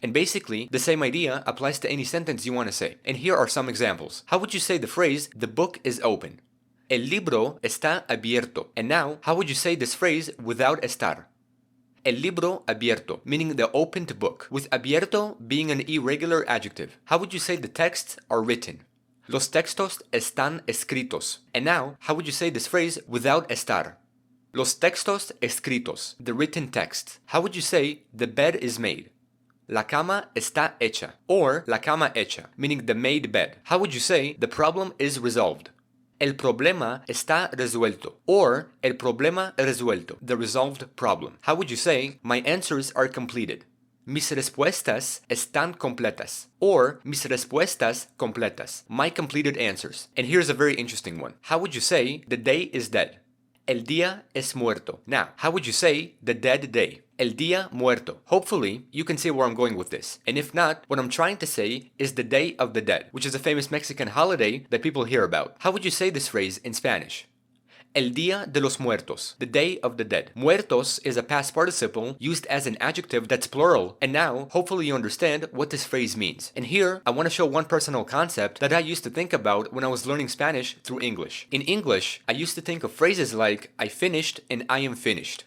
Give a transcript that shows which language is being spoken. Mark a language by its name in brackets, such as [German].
[English] And basically, the same idea applies to any sentence you want to say. And here are some examples. How would you say the phrase, the book is open? [Spanish] El libro está abierto. [English] And now, how would you say this phrase without estar? [Spanish] El libro abierto, [English] meaning the opened book, with abierto being an irregular adjective. How would you say the texts are written? [Spanish] Los textos están escritos. [English] And now, how would you say this phrase without estar? [Spanish] Los textos escritos, [English] the written text. How would you say the bed is made? [Spanish] La cama está hecha, [English] or [Spanish] la cama hecha, [English] meaning the made bed. How would you say the problem is resolved? [Spanish] El problema está resuelto, [English] or [Spanish] el problema resuelto, [English] the resolved problem. How would you say my answers are completed? [Spanish] Mis respuestas están completas, or mis respuestas completas, [English] my completed answers. And here's a very interesting one. How would you say the day is dead? [Spanish] El día es muerto. [English] Now, how would you say the dead day? [Spanish] El día muerto. [English] Hopefully, you can see where I'm going with this. And if not, what I'm trying to say is the Day of the Dead, which is a famous Mexican holiday that people hear about. How would you say this phrase in Spanish? [Spanish] El Día de los Muertos, [English] the Day of the Dead. Muertos is a past participle used as an adjective that's plural, and now, hopefully you understand what this phrase means. And here, I want to show one personal concept that I used to think about when I was learning Spanish through English. In English, I used to think of phrases like, I finished and I am finished.